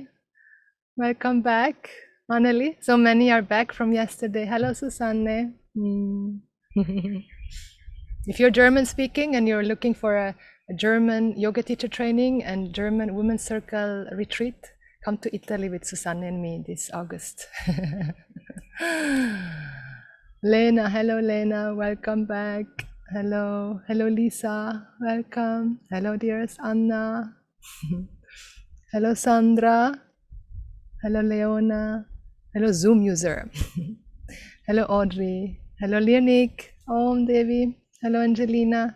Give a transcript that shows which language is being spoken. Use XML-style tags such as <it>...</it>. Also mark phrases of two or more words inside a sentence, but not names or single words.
<en>Welcome back. Anali. So many are back from yesterday. Hello Susanne. If you're German speaking and you're looking for a German yoga teacher training and German women's circle retreat, come to Italy with Susanne and me this August. Lena, hello Lena, welcome back. Hello, hello Lisa, welcome. Hello dearest Anna. Hello Sandra. Hello, Leona. Hello, Zoom user. Hello, Audrey. Hello, Leonic. Om Devi. Hello, Angelina.</en>